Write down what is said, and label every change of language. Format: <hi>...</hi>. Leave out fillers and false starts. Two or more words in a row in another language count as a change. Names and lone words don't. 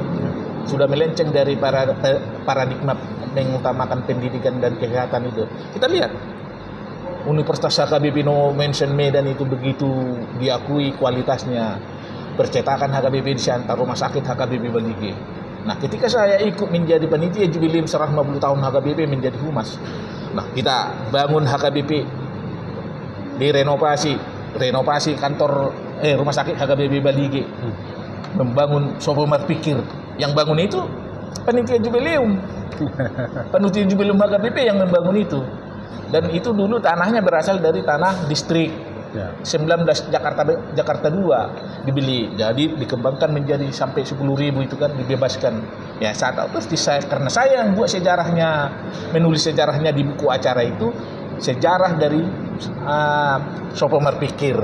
<id>Sudah melenceng dari paradigma mengutamakan pendidikan dan kesehatan itu. Kita lihat Universitas HKBP Nomensen Medan itu begitu diakui kualitasnya. Percetakan HKBP di Siantar, rumah sakit HKBP Baligi. Nah, ketika saya ikut menjadi panitia jubileum 150 tahun HKBP menjadi humas. Nah, kita bangun HKBP, renovasi kantor rumah sakit HKBP Baligi. Membangun Sopomar Pikir. Yang bangun itu panitia jubileum. Panitia jubileum HKBP yang membangun itu. Dan itu dulu tanahnya berasal dari tanah distrik 19 Jakarta 2 dibeli, jadi dikembangkan menjadi sampai 10.000 itu kan, dibebaskan. Ya saya tahu pasti karena saya yang buat sejarahnya, menulis sejarahnya di buku acara itu, sejarah dari Sopomar Pikir.</id>